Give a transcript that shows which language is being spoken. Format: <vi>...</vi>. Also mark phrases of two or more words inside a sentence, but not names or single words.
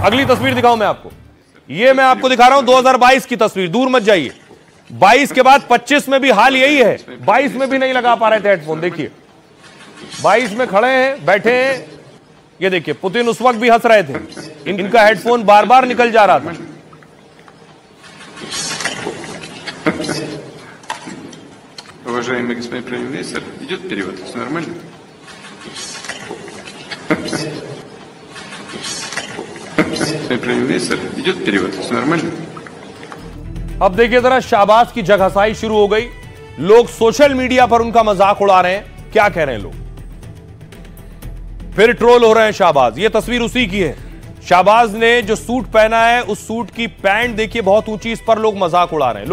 <hi>अगली तस्वीर दिखाऊं मैं आपको, ये मैं आपको दिखा रहा हूं 2022 की तस्वीर, दूर मत जाइए। 22 के बाद 25 में भी हाल यही है, 22 में भी नहीं लगा पा रहे थे हेडफोन। देखिए 22 में खड़े हैं, बैठे हैं, ये देखिए पुतिन उस वक्त भी हंस रहे थे, इनका हेडफोन बार बार निकल जा रहा था।</hi> <ru>Уважаемый господин премьер-министр, идет перевод, все нормально? Господин премьер-министр, идет перевод, все нормально?</ru> <hi>अब देखिए जरा शाहबाज की जगहसाई शुरू हो गई, लोग</hi> <en>social media</en> <hi>पर उनका मजाक उड़ा रहे हैं। क्या कह रहे हैं लोग? फिर ट्रोल हो रहे हैं शाहबाज। ये तस्वीर उसी की है, शाहबाज ने जो सूट पहना है उस सूट की पैंट देखिए बहुत ऊंची, इस पर लोग मजाक उड़ा रहे हैं।</hi>